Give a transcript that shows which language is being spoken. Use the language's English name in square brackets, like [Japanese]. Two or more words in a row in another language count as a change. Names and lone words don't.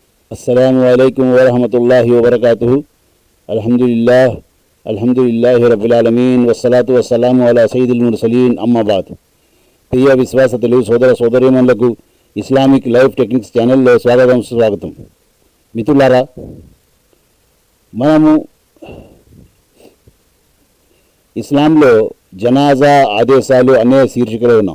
[Arabic] السلام عليكم ورحمة الله وبركاته. الحمد لله رب العالمين والصلاة والسلام على سيد المرسلين أما بعد. [Telugu] ప్రియ విశ్వాసతులు సోదర సోదరీమణులకు ఇస్లామిక్ లైఫ్ టెక్నిక్స్ ఛానల్లో స్వాగతం. మిత్రులారా, మనము ఇస్లాంలో జనాజా ఆదేశాలు అనే శీర్షికలో ఉన్నాం.